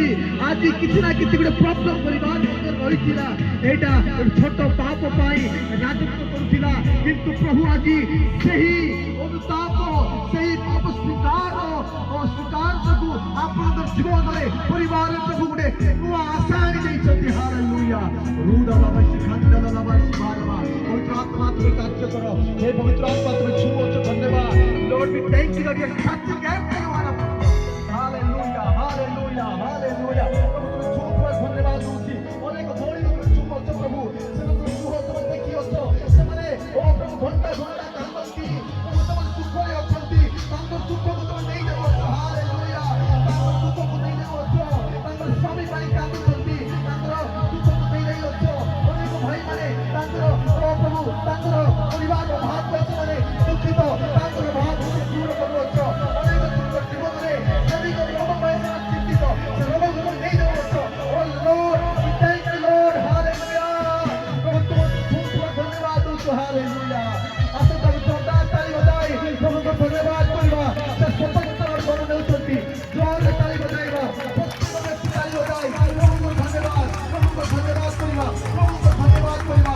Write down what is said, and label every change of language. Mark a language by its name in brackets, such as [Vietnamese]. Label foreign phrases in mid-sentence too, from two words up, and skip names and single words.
[Odia] ଆଜି କିଛି ନା କିଛି ଗୋଟେ ପ୍ରୋବ୍ଲେମ ପରିବାର ରହିଥିଲା, ଏଇଟା ଛୋଟ ପାପ ପାଇଁ ରାଜତ୍ୱ କରୁଥିଲା, କିନ୍ତୁ ପ୍ରଭୁ ଆଜି ସେହି ଅନୁତାପ, ସେହି ପାପ ସ୍ୱୀକାର ଯୋଗୁଁ ଆପଣଙ୍କର ଜୀବନରେ ପରିବାରରେ ପ୍ରଭୁ ଗୋଟେ ନୂଆ ଆଶା ଆଣି ଦେଇଛନ୍ତି। ହାଲେଲୁୟା। ପବିତ୍ର ଆତ୍ମା ତୁମେ କାର୍ଯ୍ୟ କର, ହେ ପବିତ୍ର ଆତ୍ମା ତୁମେ ଛୁଅଛ। [English] ଧନ୍ୟବାଦ Lord, we thank you that you are touching every one of us. Hallelujah, hallelujah, hallelujah. [Odia] ପ୍ରଭୁ ତୁମେ ଛୁଅଛ, ଧନ୍ୟବାଦ ଦଉଛି। ଅନେକ ଭଉଣୀ ତୁମେ ଛୁଅଛ ପ୍ରଭୁ, ସେମାନଙ୍କ ଲୁହ ତୁମେ ଦେଖିଅଛ, ସେମାନେ ଓ ପ୍ରଭୁ ଘଣ୍ଟା ଘଣ୍ଟା କାନ୍ଦନ୍ତି, ପ୍ରଭୁ ସେମାନେ ଦୁଃଖରେ ଅଛନ୍ତି, ତାଙ୍କର ଦୁଃଖକୁ ତୁମେ ନେଇଯାଉଛ। ହାଲେଲୁୟା। ତାଙ୍କର ଦୁଃଖକୁ ନେଇଯାଉଛ, ତାଙ୍କର ସ୍ୱାମୀ ପାଇଁ କାନ୍ଦୁଛନ୍ତି, ତାଙ୍କର ଦୁଃଖକୁ ନେଇଯାଉଛ। ଅନେକ ଭାଇମାନେ ତାଙ୍କର ପ୍ରଭୁ ତାଙ୍କର ପରିବାର ଭାବ ସେମାନେ ଦୁଃଖିତ, ତାଙ୍କର ଭାବକୁ ଦୂର କରୁଅଛ। ଅନେକ ତାଙ୍କର ଜୀବନରେ ଶାରୀରିକ ରୋଗ ପାଇଁ ସେମାନେ ଚିନ୍ତିତ, ସେ ରୋଗକୁ ନେଇଯାଉଅଛ। [English] ଓ Lord, we thank you Lord, hallelujah. [Odia] ପ୍ରଭୁ ତୁମକୁ ଧନ୍ୟବାଦ ଦଉଛୁ। ହାଲେଲୁୟା। ଆସନ୍ତୁ ଆମେ ଜୋରଦାର ତାଳି ବଜାଇ ପ୍ରଭୁଙ୍କୁ ଧନ୍ୟବାଦ କରିବା। ସେ ସ୍ୱତନ୍ତ୍ର ମନ ନେଉଛନ୍ତି, ଜୋରରେ ତାଳି ବଜାଇବା, ପ୍ରତ୍ୟେକ ବ୍ୟକ୍ତି ତାଳି ବଜାଇ ପ୍ରଭୁଙ୍କୁ ଧନ୍ୟବାଦ, ପ୍ରଭୁଙ୍କୁ ଧନ୍ୟବାଦ କରିବା, ପ୍ରଭୁଙ୍କୁ ଧନ୍ୟବାଦ କରିବା।